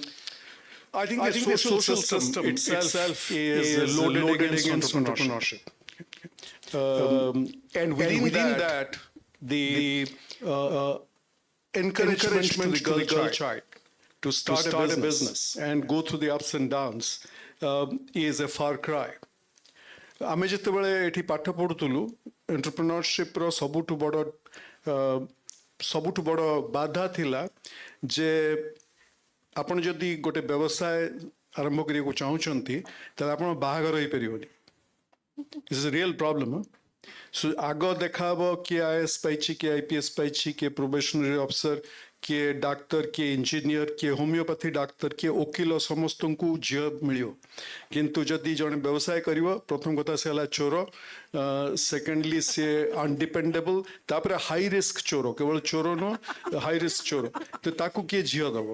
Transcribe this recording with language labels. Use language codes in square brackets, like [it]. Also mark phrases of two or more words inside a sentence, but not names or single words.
[en] I think the social system itself is loaded against entrepreneurship. And within that, the encouragement to the girl child to start a business and go through the ups and downs is a far cry. [or] ଆମେ ଯେତେବେଳେ ଏଠି ପାଠ ପଢୁଥିଲୁ ଏଣ୍ଟରପ୍ରେନ୍ୟରସିପ୍ର ସବୁଠୁ ବଡ଼ ବାଧା ଥିଲା ଯେ ଆପଣ ଯଦି ଗୋଟେ ବ୍ୟବସାୟ ଆରମ୍ଭ କରିବାକୁ ଚାହୁଁଛନ୍ତି ତାହେଲେ ଆପଣ ବାହାଘର ହେଇପାରିବନି. [en] This is a real problem. So [or] ଆଗ ଦେଖାହବ କିଏ IAS ପାଇଛି, କିଏ IPS ପାଇଛି, କିଏ [en] probationary officer, [or] କିଏ ଡାକ୍ତର, କିଏ ଇଞ୍ଜିନିୟର, କିଏ ହୋମିଓପାଥି ଡାକ୍ତର, କିଏ ଓକିଲ, ସମସ୍ତଙ୍କୁ ଝିଅ ମିଳିବ. କିନ୍ତୁ ଯଦି ଜଣେ ବ୍ୟବସାୟ କରିବ, ପ୍ରଥମ କଥା ସେ ହେଲା ଚୋର, ସେକେଣ୍ଡଲି ସେ ଅନଡିପେଣ୍ଡେବଲ୍, ତାପରେ [en] high risk [or] ଚୋର, କେବଳ ଚୋର ନୁହଁ, [en] high risk [or] ଚୋର, ତ ତାକୁ କିଏ ଝିଅ ଦବ?